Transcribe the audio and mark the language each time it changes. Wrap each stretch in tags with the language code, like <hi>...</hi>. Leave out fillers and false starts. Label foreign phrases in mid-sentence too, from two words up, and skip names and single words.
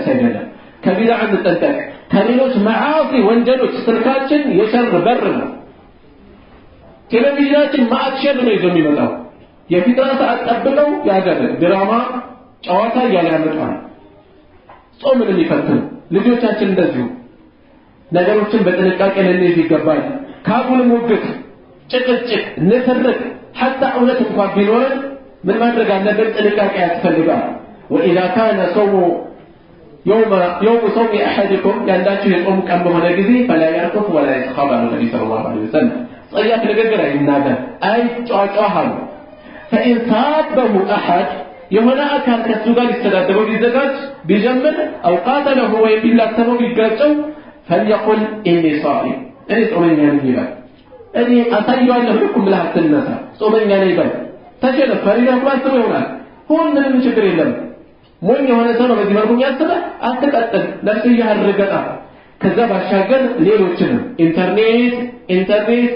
<am>አይደለም። ከቢድዓ እንጠንቀቅ። ከሌሎች መዓሲ ወንጀሎች ስልካችን የሸር በር ነው። ቴሌቪዥናችን ማዕሸር ነው ይዞ የሚመጣው። የፊትራ ሰዓት ጠብቀው ያገር ድራማ ጨዋታ እያለ ያመጣል። ጾምን የሚፈትን ልጆቻችን እንደዚሁ ነገሮችን በጥንቃቄ ልንይዝ ይገባል። ካጉል ሙግት፣ ጭቅጭቅ፣ ንትርክ ሐታ እውነት እንኳን ቢኖርን ምን ማድረግ አለብን? ጥንቃቄ ያስፈልጋል።</am> <ar>وإذا كان يوم صوم أحدكم</ar> <am>ያንዳችሁ የጾም ቀን በሆነ ጊዜ</am> <ar>فلا يرفث ولا يسخب النبي صلى الله عليه وسلم</ar> <am>ጸያፍ ንግግር አይናገር አይጫጫሃሉ።</am> <ar>فإن سابه أحد</ar> <am>የሆነ አካል ከሱ ጋር ሊስተዳደረው ሊዘጋጅ ቢጀምር</am> <ar>أو قاتله</ar> <am>ወይም ቢላተመው ቢጋጨው</am> <ar>فليقل إني صائم</ar> <am>እኔ ጾመኛ ነኝ ይበል። እኔ አሳየዋለሁ ልኩም ብለህ አትነሳ ጾመኛ ነኝ ይበል። ተሸነፈ ሊያቋጥሩ ይሆናል ምንም ችግር የለም። ሞኝ የሆነ ሰው ነው በዚህ መልኩ ያስበ አትቀጥል ለፍያ አርገጣ። ከዛ ባሻገር ሌሎችንም ኢንተርኔት</am>